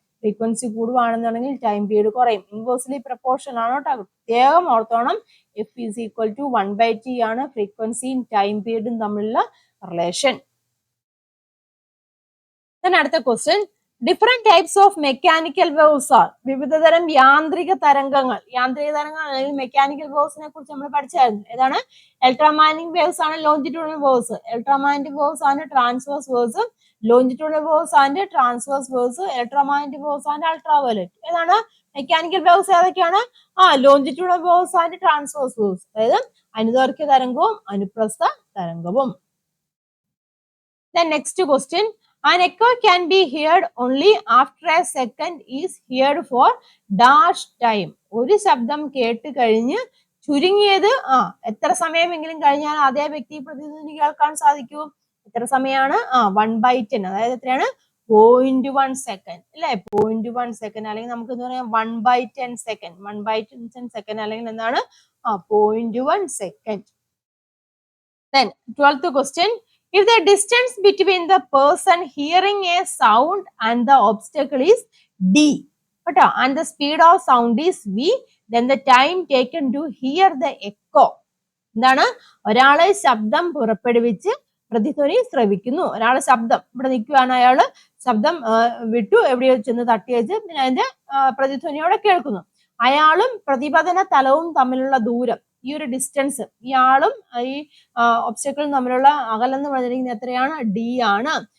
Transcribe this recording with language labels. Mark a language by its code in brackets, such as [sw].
[ml] Frequency കൂടുവാണെന്നുണ്ടെങ്കിൽ time period കുറയും. Inversely proportion ആണ് കേട്ടോ. പ്രത്യേകം ഓർത്തോണം. [en] f is equal to 1/t [ml] ആണ് ഫ്രീക്വൻസിയും ടൈം പീരീഡും തമ്മിലുള്ള റിലേഷൻ. അടുത്ത question. [en] Different types of mechanical waves are. [ml] വിവിധതരം യാന്ത്രിക തരംഗങ്ങൾ. യാന്ത്രിക തരംഗങ്ങൾ അല്ലെങ്കിൽ മെക്കാനിക്കൽ വേവ്സിനെ കുറിച്ച് നമ്മൾ പഠിച്ചായിരുന്നു. ഏതാണ്? ഇലക്ട്രോമാഗ്നറ്റിക് വേവ്സ് ആണ് ലോഞ്ചിറ്റ്യൂഡൽ വേവ്സ്. ഇലക്ട്രോമാഗ്നറ്റിക് വേവ്സ് ആണ് transverse waves. [en] Longitudinal waves and transverse waves. Electromagnetic waves and ultraviolet. [ml] ഏതാണ്? [en] mechanical waves [ml] ഏതൊക്കെയാണ്? [en] Longitudinal waves and transverse waves. [ml] അതായത് അനുദൈർഘ്യ തരംഗവും അനുപ്രസ്ഥ തരംഗവും. [en] Next question. An echo can be heard only after a second is heard for dash time. [ml] ഒരു ശബ്ദം കേട്ട് കഴിഞ്ഞ് ചുരുങ്ങിയത് എത്ര സമയമെങ്കിലും കഴിഞ്ഞാൽ അതേ വ്യക്തി പ്രതിധ്വനി കേൾക്കാൻ സാധിക്കൂ. എത്ര സമയമാണ്? 1/10. അതായത് എത്രയാണ്? 0.1 സെക്കൻഡ് അല്ലെ? 0.1 സെക്കൻഡ് അല്ലെങ്കിൽ നമുക്ക് എന്താ പറയാം? 1/10 സെക്കൻഡ്. 1/10 സെക്കൻഡ് അല്ലെങ്കിൽ എന്താണ്? [en] 0.1 second. Then 12th question. If the distance between the person hearing a sound and the obstacle is d, and the speed of sound is v, then the time taken to hear the echo. [ml] എന്താണ്? ഒരാള് ശബ്ദം പുറപ്പെടുവിച്ച് പ്രതിധ്വനി ശ്രവിക്കുന്നു. ഒരാള് ശബ്ദം ഇവിടെ നിൽക്കുകയാണ്, അയാള് ശബ്ദം വിട്ടു എവിടെയോ ചെന്ന് തട്ടിയേച്ച് പിന്നെ അതിന്റെ പ്രതിധ്വനിയോടെ കേൾക്കുന്നു. അയാളും പ്രതിപതന തലവും തമ്മിലുള്ള ദൂരം, ഈ ഒരു ഡിസ്റ്റൻസ്, ഇയാളും ഈ ഒബ്സ്റ്റക്കിളും തമ്മിലുള്ള അകലം എന്ന് പറഞ്ഞിരിക്കുന്നത് എത്രയാണ്? d ആണ്.